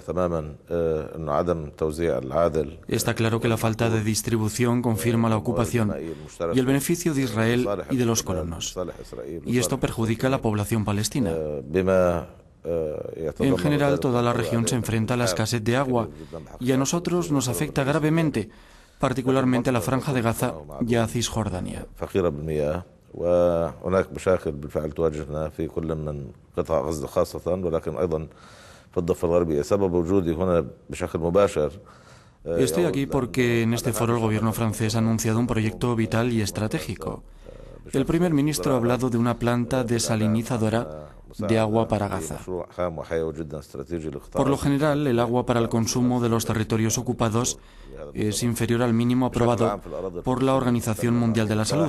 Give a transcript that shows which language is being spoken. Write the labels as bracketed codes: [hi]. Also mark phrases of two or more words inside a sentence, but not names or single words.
[es] Está claro que la falta de distribución confirma la ocupación y el beneficio de Israel y de los colonos. Y esto perjudica a la población palestina. En general, toda la región se enfrenta a la escasez de agua y a nosotros nos afecta gravemente, particularmente a la Franja de Gaza y a Cisjordania. [ar] وهناك مشاكل بالفعل تواجهنا في كل من قطاع غزة خاصة ولكن أيضا في الضفة الغربية سبب وجودي هنا بشكل مباشر. [es] Estoy aquí porque en este foro el gobierno francés ha anunciado un proyecto vital y estratégico. El primer ministro ha hablado de una planta desalinizadora de agua para Gaza. Por lo general, el agua para el consumo de los territorios ocupados es inferior al mínimo aprobado por la Organización Mundial de la Salud.